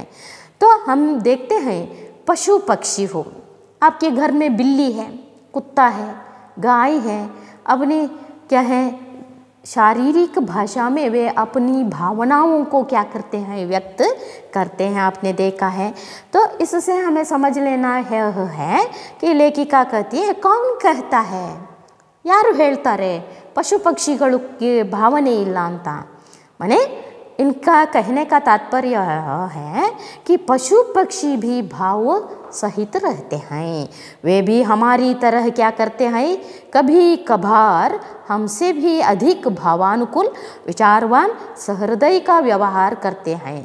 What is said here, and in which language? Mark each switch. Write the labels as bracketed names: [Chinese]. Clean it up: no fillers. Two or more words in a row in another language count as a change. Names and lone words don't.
[Hindi] तो हम देखते हैं पशु पक्षी हो, आपके घर में बिल्ली है, कुत्ता है, गाय है, अपनी क्या है शारीरिक भाषा में वे अपनी भावनाओं को क्या करते हैं, व्यक्त करते हैं, आपने देखा है। तो इससे हमें समझ लेना है कि लेखिका कहती है कौन कहता है, [Kannada] ಯಾರು ಹೇಳ್ತಾರೆ ಪಶು ಪಕ್ಷಿಗಳಿಗೆ ಭಾವನೆ ಇಲ್ಲ ಅಂತ। [Hindi] माने इनका कहने का तात्पर्य है कि पशु पक्षी भी भाव सहित रहते हैं। वे भी हमारी तरह क्या करते हैं, कभी कभार हमसे भी अधिक भावानुकूल, विचारवान, सहृदय का व्यवहार करते हैं।